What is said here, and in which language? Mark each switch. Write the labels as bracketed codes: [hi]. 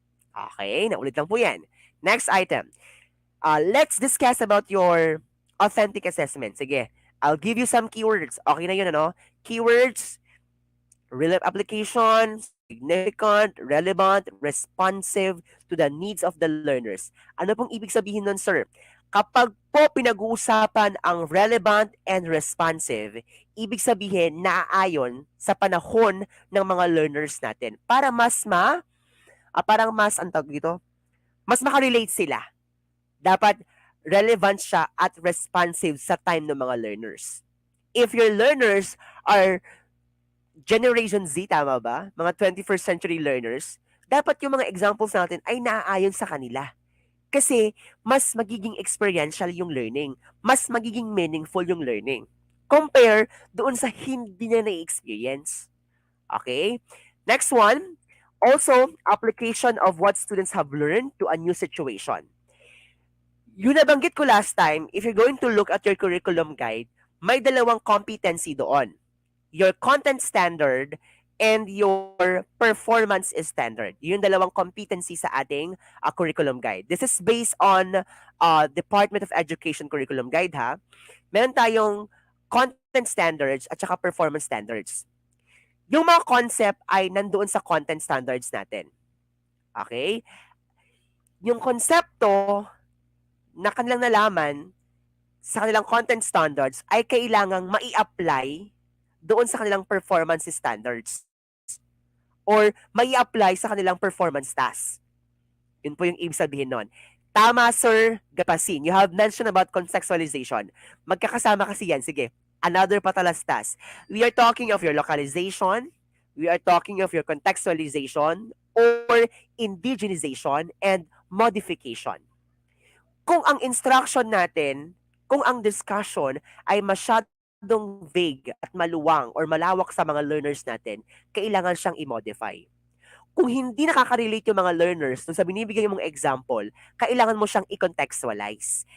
[en] Okay, [tl] naulit lang po yan. [en] Next item. Let's discuss about your authentic assessment. Sige, I'll give you some keywords. Okay na yun, ano? Keywords, real life application, significant, relevant, responsive to the needs of the learners. [tl] Ano pong ibig sabihin nun, sir? Kapag po pinag-uusapan ang relevant and responsive, ibig sabihin naaayon sa panahon ng mga learners natin para parang mas, ang tawag dito, mas makarelate sila. Dapat relevant siya at responsive sa time ng mga learners. [en] If your learners are Generation Z, tama ba? [tl] Mga 21st century learners, dapat yung mga examples natin ay naaayon sa kanila. Kasi mas magiging experiential yung learning. Mas magiging meaningful yung learning. Compare doon sa hindi na na-experience. Okay? [en] Next one, also application of what students have learned to a new situation. [tl] Yung nabanggit ko last time, if you're going to look at your curriculum guide, may dalawang competency doon. [en] Your content standard and your performance standard. [tl] Yung dalawang competency sa ating curriculum guide. [en] This is based on Department of Education curriculum guide, ha. [tl] Meron tayong content standards at saka performance standards. Yung mga concept ay nandoon sa content standards natin. Okay? Yung konsepto na kanilang nalaman sa kanilang content standards ay kailangang mai-apply doon sa kanilang performance standards or mai-apply sa kanilang performance task. Yun po yung ibig sabihin nun. [en] Tama, Sir Gapasin. You have mentioned about contextualization. [tl] Magkakasama kasi yan. [en] Sige, another patalas task. We are talking of your localization, we are talking of your contextualization or indigenization and modification. [tl] Kung ang instruction natin, kung ang discussion ay masyadong vague at maluwang or malawak sa mga learners natin, kailangan siyang i-modify. kung hindi nakaka-relate yung mga learners dun sa binibigay mong example, kailangan mo siyang i-contextualize.